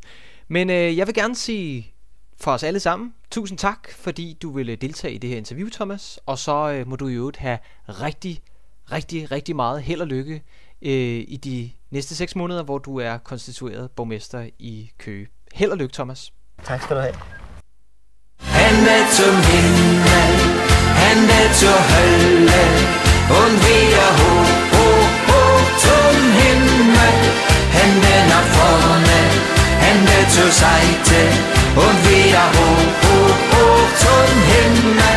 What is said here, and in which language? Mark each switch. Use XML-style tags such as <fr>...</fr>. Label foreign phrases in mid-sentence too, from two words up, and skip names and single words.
<da>Men jeg vil gerne sige for os alle sammen, tusind tak, fordi du ville deltage i det her interview, Thomas. Og så må du i øvrigt have rigtig, rigtig, rigtig meget held og lykke i de næste 6 måneder, hvor du er konstitueret borgmester i Køge. Held og lykke, Thomas. Tak skal du have.</da> <de>Hände zum Himmel, Hände zur Hölle und wieder hoch, hoch, hoch zum Himmel. Hände nach vorne, Hände zur Seite und wieder hoch, hoch, hoch zum Himmel.</de>